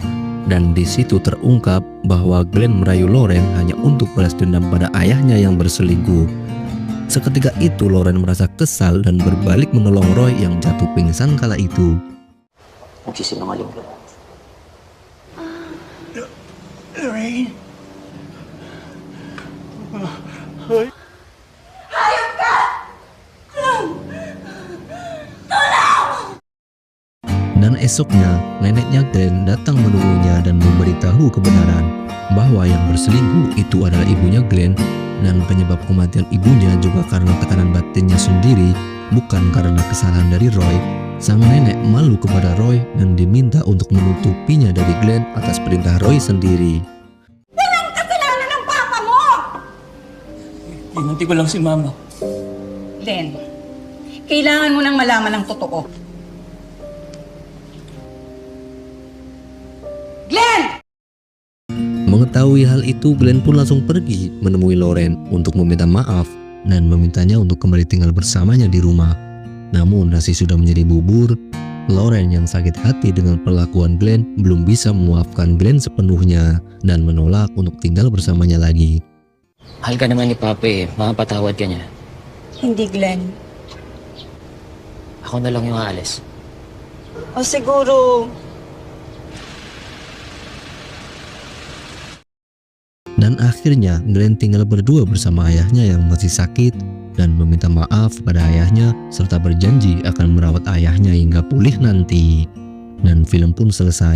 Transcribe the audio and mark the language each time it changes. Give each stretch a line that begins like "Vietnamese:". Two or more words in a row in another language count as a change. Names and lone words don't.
Indonesian: Dan di situ terungkap bahwa Glenn merayu Lauren hanya untuk balas dendam pada ayahnya yang berselingkuh. Seketika itu Lauren merasa kesal dan berbalik menolong Roy yang jatuh pingsan kala itu.
Filipino: Magsisinungaling ka. Lorraine?
Indonesian: Dan esoknya, neneknya Glenn datang menemuinya dan memberitahu kebenaran bahwa yang berselingkuh itu adalah ibunya Glenn dan penyebab kematian ibunya juga karena tekanan batinnya sendiri, bukan karena kesalahan dari Roy. Sang nenek malu kepada Roy dan diminta untuk menutupinya dari Glenn atas perintah Roy sendiri.
Filipino: Kasalanan ng papa mo! Hinanti ko lang si Mama. Glenn, kailangan mo nang malaman ang totoo. Glenn!
Indonesian: Mengetahui hal itu, Glenn pun langsung pergi menemui Lauren untuk meminta maaf dan memintanya untuk kembali tinggal bersamanya di rumah. Namun nasi sudah menjadi bubur. Lauren yang sakit hati dengan perlakuan Glenn belum bisa memaafkan Glenn sepenuhnya dan menolak untuk tinggal bersamanya lagi.
Filipino: Mahal ka naman ni Papa eh. Makapatawad ka niya. Hindi, Glenn. Ako na lang yung aalis. O siguro,
Indonesian: Dan akhirnya Glenn tinggal berdua bersama ayahnya yang masih sakit dan meminta maaf pada ayahnya serta berjanji akan merawat ayahnya hingga pulih nanti. Dan film pun selesai.